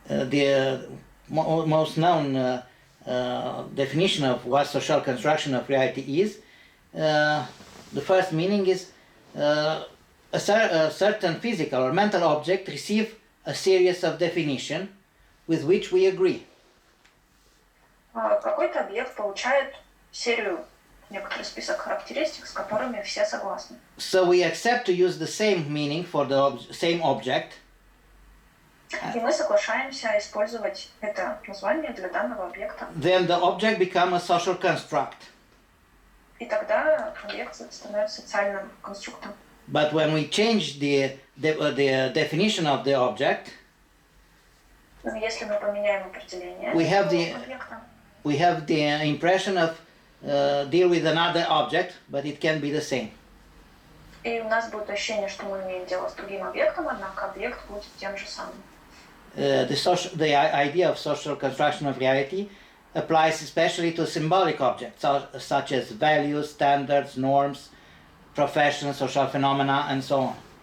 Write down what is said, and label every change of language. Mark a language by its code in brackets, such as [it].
[en] The most known definition of what social construction of reality is, the first meaning is a certain physical or mental object receive a series of definition with which we agree. [ru] Какой-то объект получает серию, некоторый список характеристик, с которыми все согласны. [en] So we accept to use the same meaning for the same object. [ru] И мы соглашаемся использовать это название для данного объекта. [en] Then the object becomes a social construct. [ru] И тогда объект становится социальным конструктом. [en] But when we change the definition of the object, [ru] Но если мы поменяем определение объекта, [en] we have the impression of deal with another object, but it can be the same. [ru] И у нас будет ощущение, что мы имеем дело с другим объектом, однако объект будет тем же самым. [en] The idea of social construction of reality applies especially to symbolic objects, such as values, standards, norms, professions, social phenomena, and so on.